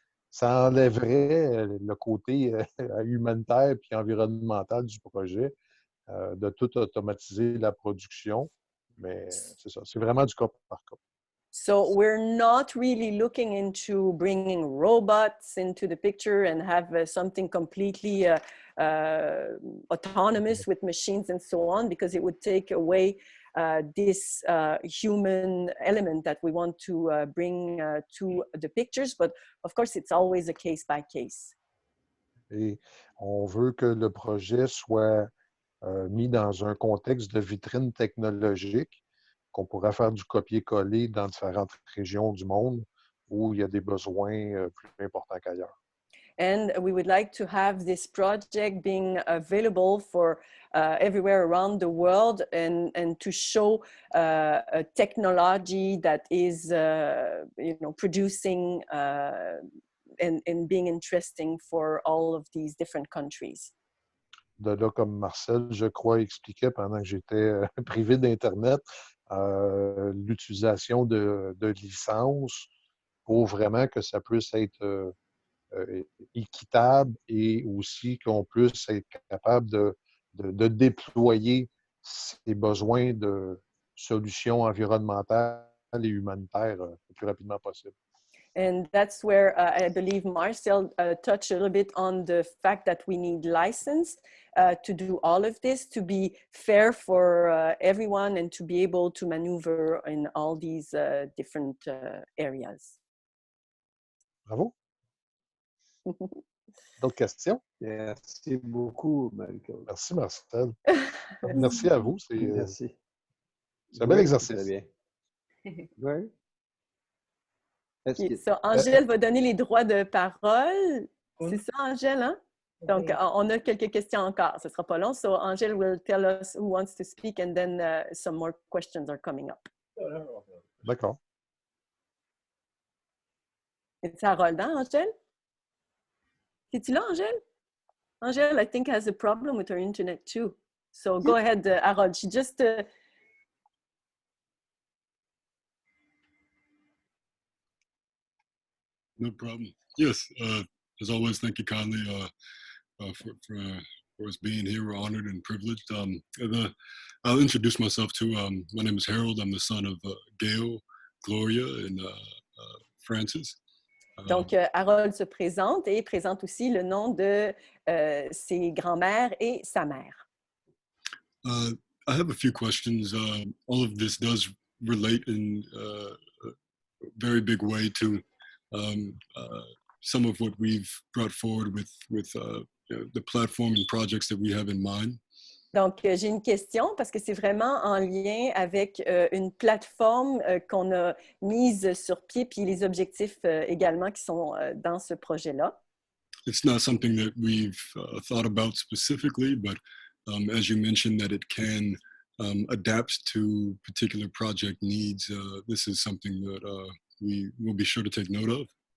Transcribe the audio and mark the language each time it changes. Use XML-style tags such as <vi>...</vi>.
<fr>Ça enlèverait le côté humanitaire et environnemental du projet, de tout automatiser la production. Mais c'est ça, c'est vraiment du cas par cas.</fr> <en>So we're not really looking into bringing robots into the picture and have something completely autonomous with machines and so on, because it would take away this human element that we want to bring to the pictures. But of course, it's always a case by case.</en> <fr>Et on veut que le projet soit mis dans un contexte de vitrine technologique, qu'on pourrait faire du copier-coller dans différentes régions du monde où il y a des besoins plus importants qu'ailleurs.</fr> <en>And we would like to have this project being available for everywhere around the world, and to show a technology that is producing and being interesting for all of these different countries.</en> <fr>De là, comme Marcel, je crois, expliquait pendant que j'étais privé d'Internet, l'utilisation de licences pour vraiment que ça puisse être équitable et aussi qu'on puisse être capable de déployer ces besoins de solutions environnementales et humanitaires le plus rapidement possible.</fr> <en>And that's where I believe Marcel touched a little bit on the fact that we need license to do all of this, to be fair for everyone and to be able to maneuver in all these different areas.</en> <fr>Bravo. D'autres questions? Merci beaucoup, Malcolm. Merci, Marcel. Merci à vous. Merci. C'est un bel exercice. Très bien. Oui.</fr> <en>Okay, so</en> <fr>Angèle va donner les droits de parole. C'est ça, Angèle, hein? Donc, on a quelques questions encore. Ce ne sera pas long.</fr> <en>So, Angèle will tell us who wants to speak, and then some more questions are coming up.</en> <fr>D'accord. C'est Harold, hein, Angèle? Es-tu là, Angèle?</fr> <en>Angèle, I think, has a problem with her internet, too. So, go ahead, Harold. She just... No problem. Yes, as always, thank you kindly for us being here. We're honored and privileged. I'll introduce myself too. My name is Harold. I'm the son of Gail, Gloria, and Francis.</en> <fr>Donc, Harold se présente et présente aussi le nom de ses grands-mères et sa mère.</fr> <en>I have a few questions. All of this does relate in a very big way to some of what we've brought forward with the platform and projects that we have in mind.</en> <fr>Donc, j'ai une question parce que c'est vraiment en lien avec une plateforme qu'on a mise sur pied, puis les objectifs également qui sont dans ce projet-là.</fr> <en>It's not something that we've thought about specifically, but as you mentioned that it can adapt to particular project needs, this is something that we will be sure to take note of.</en>